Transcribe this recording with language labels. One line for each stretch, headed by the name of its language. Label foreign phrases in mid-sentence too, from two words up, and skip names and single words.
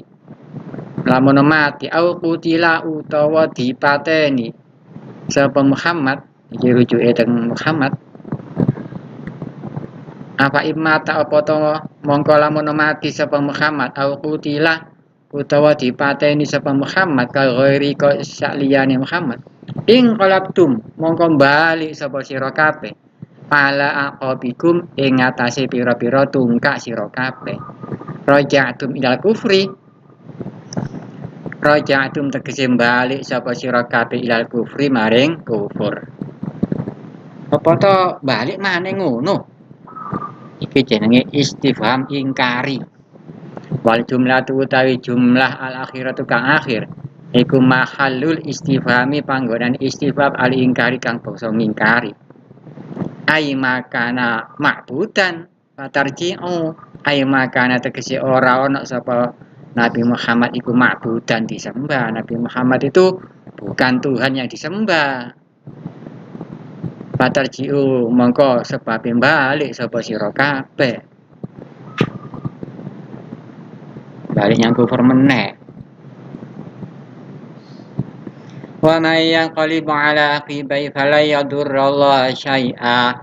Javanese: Lamono mati
Arabic: أو قتل
Javanese: utawa dipateni sapa Muhammad iki rujuke teng Muhammad. Apa imata apa to mongko lamun mati sapa Muhammad
Arabic: أو قتل
Javanese: utawa dipateni sapa Muhammad ka ghairi ka saliyane Muhammad ing qalabtum mongko bali sapa sira kabeh
Arabic: على أعقابكم
Javanese: ing atase pira-pira tungkak sira kabeh
Arabic: رجعتم إلى الكفر
Javanese: raja'tum tegese bali sapa sira kabeh
Arabic: إلى الكفر
Javanese: maring kufur apa to balik maneh ngono. Iki jenenge
Arabic: استفهام إنكاري. والجملة utawi الجملة الأخيرة
Javanese: kang akhir iku
Arabic: محل الاستفهام panggonan الاستفهام الإنكاري
Javanese: kang bangsa ngingkari.
Arabic: أي ما كان معبودا فترجعوا أي ما كان
Javanese: tegese ora ana sapa Nabi Muhammad iku ma'budan disembah.
Indonesian: Nabi Muhammad itu bukan Tuhan yang disembah.
Javanese: Patarji'u mongko sebab balik sapa sira kabeh. Balik yang kufur meneh.
Arabic: ومن ينقلب على عقبيه فلا يضر الله شيئا.